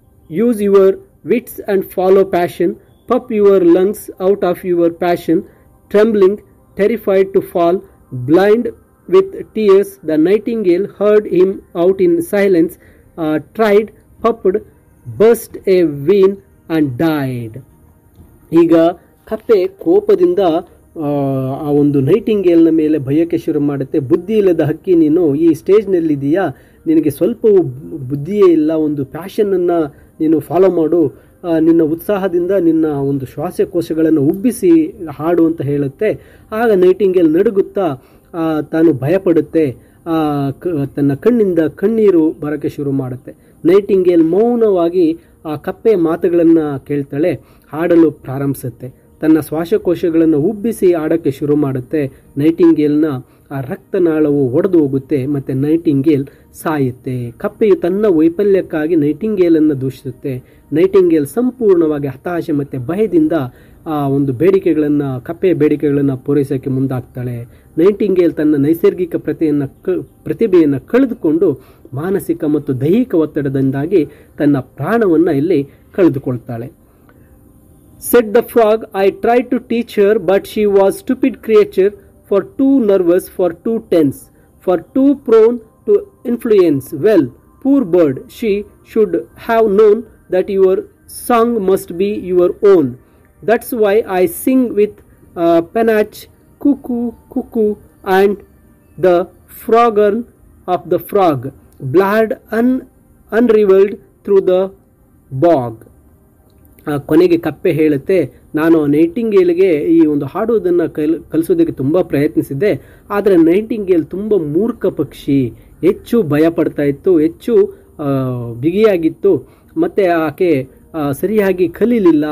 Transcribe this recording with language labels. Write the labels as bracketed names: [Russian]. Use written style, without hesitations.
[English] Use your wits and follow passion. Puff your lungs out of your passion. Trembling, terrified to fall, blind with tears, the nightingale heard him out in silence, tried, puffed, burst a vein and died. [Kannada] ಈಗ ಕಪ್ಪೆ ಕೋಪದಿಂದ ಆ ಒಂದು ನೈಟಿಂಗೇಲ್ನ ಮೇಲೆ ಭಯಕ್ಕೆ ಶುರು ಮಾಡುತ್ತೆ. ಬುದ್ಧಿ ಇಲ್ಲದ ಹಕ್ಕಿ, ನೀನು ಈ ಸ್ಟೇಜ್ನಲ್ಲಿದೆಯಾ, ನಿನಗೆ ಸ್ವಲ್ಪವೂ ಬುದ್ಧಿಯೇ ಇಲ್ಲ, ಒಂದು ಪ್ಯಾಷನನ್ನು ನೀನು ಫಾಲೋ ಮಾಡು, ನಿನ್ನ ಉತ್ಸಾಹದಿಂದ ನಿನ್ನ ಒಂದು ಶ್ವಾಸಕೋಶಗಳನ್ನು ಉಬ್ಬಿಸಿ ಹಾಡು ಅಂತ ಹೇಳುತ್ತೆ. ಆಗ ನೈಟಿಂಗೇಲ್ ನಡುಗುತ್ತಾ ತಾನು ಭಯಪಡುತ್ತೆ. ತನ್ನ ಕಣ್ಣಿಂದ ಕಣ್ಣೀರು ಬರೋಕ್ಕೆ ಶುರು ಮಾಡುತ್ತೆ. ನೈಟಿಂಗೇಲ್ ಮೌನವಾಗಿ ಆ ಕಪ್ಪೆಯ ಮಾತುಗಳನ್ನು ಕೇಳ್ತಾಳೆ, ಹಾಡಲು ಪ್ರಾರಂಭಿಸುತ್ತೆ. ತನ್ನ ಶ್ವಾಸಕೋಶಗಳನ್ನು ಉಬ್ಬಿಸಿ ಆಡೋಕ್ಕೆ ಶುರು ಮಾಡುತ್ತೆ. ನೈಟಿಂಗೇಲ್ನ ಆ ರಕ್ತನಾಳವು ಒಡೆದು ಹೋಗುತ್ತೆ ಮತ್ತು ನೈಟಿಂಗೇಲ್ ಸಾಯುತ್ತೆ. ಕಪ್ಪೆಯು ತನ್ನ ವೈಫಲ್ಯಕ್ಕಾಗಿ ನೈಟಿಂಗೇಲನ್ನು ದೂಷಿಸುತ್ತೆ. ನೈಟಿಂಗೇಲ್ ಸಂಪೂರ್ಣವಾಗಿ ಹತಾಶೆ ಮತ್ತು ಭಯದಿಂದ ಆ ಒಂದು ಕಪ್ಪೆಯ ಬೇಡಿಕೆಗಳನ್ನು ಪೂರೈಸೋಕ್ಕೆ ಮುಂದಾಗ್ತಾಳೆ. ನೈಟಿಂಗೇಲ್ ತನ್ನ ನೈಸರ್ಗಿಕ ಪ್ರತಿಭೆಯನ್ನು ಕಳೆದುಕೊಂಡು ಮಾನಸಿಕ ಮತ್ತು ದೈಹಿಕ ಒತ್ತಡದಿಂದಾಗಿ ತನ್ನ ಪ್ರಾಣವನ್ನು ಇಲ್ಲಿ ಕಳೆದುಕೊಳ್ತಾಳೆ. [English] Said the frog, I tried to teach her, but she was stupid creature. for too nervous, for too tense, for too prone to influence. Well, poor bird, she should have known that your song must be your own. That's why I sing with panache, cuckoo, cuckoo, and the froggen of the frog, blood unraveled through the bog. [Kannada] ಕೊನೆಗೆ ಕಪ್ಪೆ ಹೇಳುತ್ತೆ, ನಾನು ನೈಟಿಂಗೇಲ್ಗೆ ಈ ಒಂದು ಹಾಡುವುದನ್ನು ಕಲಿಸೋದಕ್ಕೆ ತುಂಬ ಪ್ರಯತ್ನಿಸಿದ್ದೆ, ಆದರೆ Nightingale ತುಂಬ ಮೂರ್ಖ ಪಕ್ಷಿ, ಹೆಚ್ಚು ಭಯ ಪಡ್ತಾ ಇತ್ತು, ಹೆಚ್ಚು ಬಿಗಿಯಾಗಿತ್ತು, ಮತ್ತು ಆಕೆ ಸರಿಯಾಗಿ ಕಲೀಲಿಲ್ಲ.